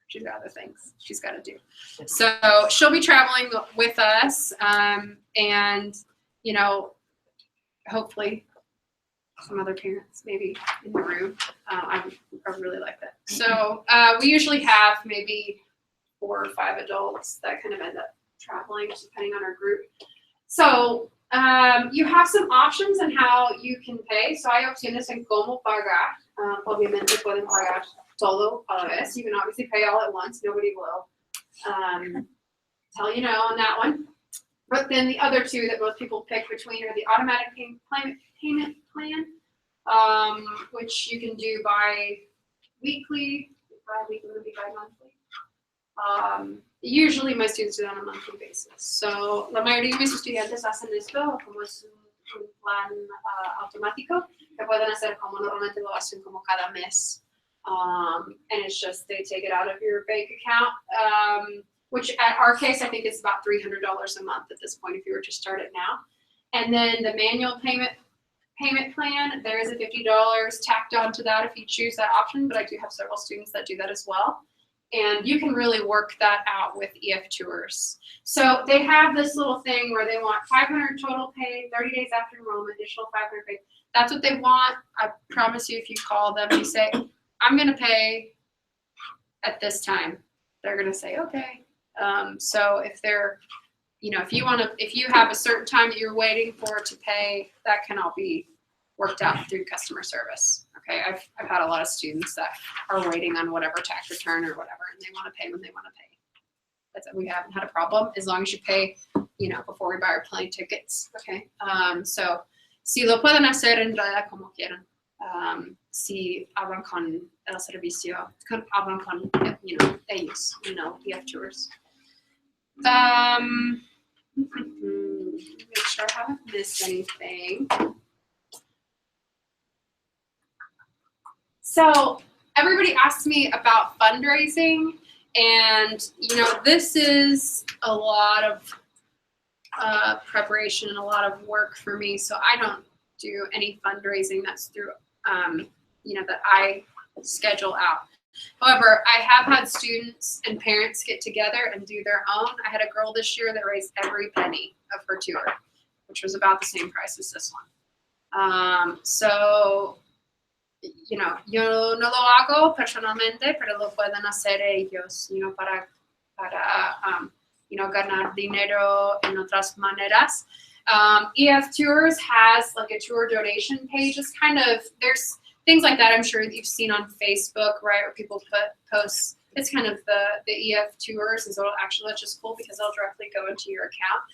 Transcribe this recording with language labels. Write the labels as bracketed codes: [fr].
[en] She's got other things she's got to do. So she'll be traveling with us, and you know, hopefully some other parents maybe in the room. I really like that. So we usually have maybe 4 or 5 adults that kind of end up traveling, just depending on our group. So you have some options on how you can pay. [es] So hay opciones en cómo pagar. Obviamente pueden pagar todo a la vez. [en] You can obviously pay all at once. Nobody will tell you no on that one. But then the other two that most people pick between are the automatic payment plan, which you can do bi-weekly, bi-monthly. Usually my students do that on a monthly basis. [es] So la mayoría de mis estudiantes hacen esto como es un plan automático que pueden hacer como normalmente lo hacen como cada mes. [en] And it's just they take it out of your bank account, which at our case I think is about $300 a month at this point if you were to start it now. And then the manual payment plan, there is a $50 tacked onto that if you choose that option, but I do have several students that do that as well. And you can really work that out with EF Tours. So they have this little thing where they want 500 total paid, 30 days after enrollment, additional 500 paid. That's what they want. I promise you, if you call them, you say, I'm going to pay at this time, they're going to say, okay. So if they're, you know, if you have a certain time that you're waiting for to pay, that can all be worked out through customer service. Okay, I've had a lot of students that are waiting on whatever tax return or whatever, and they want to pay when they want to pay. That's it. We haven't had a problem as long as you pay, you know, before we buy our plane tickets. [es] Okay, so si lo pueden hacer en realidad como quieran. Si hablan con el servicio, hablan con, you know, ellos, you know, EF Tours. [en] Make sure I haven't missed anything. So everybody asks me about fundraising, and you know, this is a lot of preparation and a lot of work for me. So I don't do any fundraising that's through, you know, that I schedule out. However, I have had students and parents get together and do their own. I had a girl this year that raised every penny of her tour, which was about the same price as this one. [es] So you know, yo no lo hago personalmente, pero lo pueden hacer ellos, you know, para you know, ganar dinero en otras maneras. [en] EF Tours has like a tour donation page. It's kind of, there's things like that I'm sure that you've seen on Facebook, right, where people put posts. It's kind of the EF Tours, and so actually that's just cool because they'll directly go into your account.